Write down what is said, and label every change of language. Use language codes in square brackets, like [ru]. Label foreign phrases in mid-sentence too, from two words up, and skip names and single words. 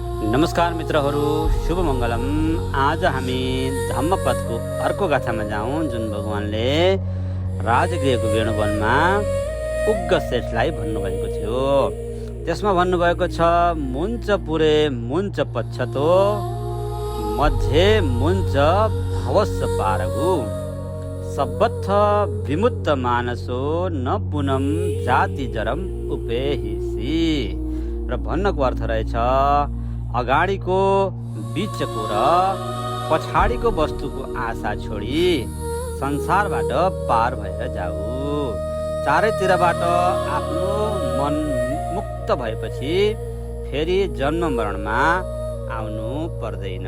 [ne] नमस्कार मित्रहरू, शुभ मङ्गलम। आज हामी धम्मपदको अर्को गाथामा जाउँ, जुन भगवानले राजगृहको वेणुवनमा उग्र श्रेष्ठलाई भन्नुभएको थियो। त्यसमा भन्नुभएको छ, [pi] मुञ्च पुरे मुञ्च पच्छतो मध्ये मुञ्च भवस्स पारगु सबत्थ विमुक्त मानसो न पुनम जाति जरम उपेहिसी। [ne] र भन्नको अर्थ रहेछ, अगाडिको बिचको र पछाडिको वस्तुको आशा छोडी संसारबाट पार भएर जाऊ। चारैतिरबाट आफ्नो मन मुक्त भएपछि फेरि जन्म मरणमा आउनु पर्दैन।